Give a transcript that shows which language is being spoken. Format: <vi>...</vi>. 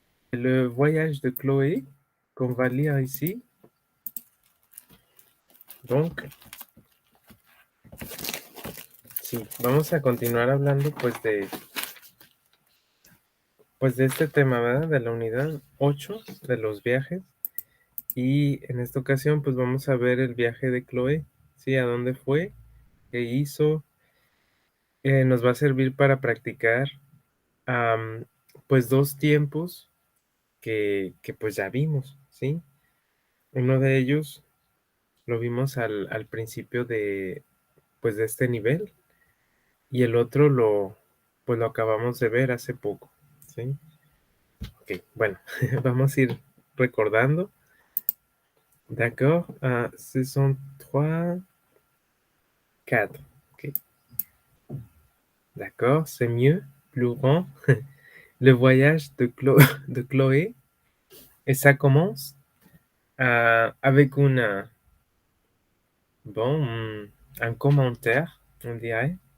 <fr>Le voyage de Chloé qu'on va lire ici.</fr> <es>Donc, sí, vamos a continuar hablando pues de este tema, ¿verdad? De la unidad 8 de los viajes. Y en esta ocasión, pues vamos a ver el viaje de Chloé, ¿sí? A dónde fue, qué hizo. Nos va a servir para practicar, am, pues dos tiempos que pues ya vimos, ¿sí? Uno de ellos lo vimos al principio pues de este nivel y el otro pues lo acabamos de ver hace poco, ¿sí? Ok, bueno, vamos a ir recordando.</es> <fr>D'accord, ce sont trois, quatre. Ok, d'accord, c'est mieux, plus grand. Le voyage de Chloé, et ça commence avec bon, un commentaire, on dirait.</fr>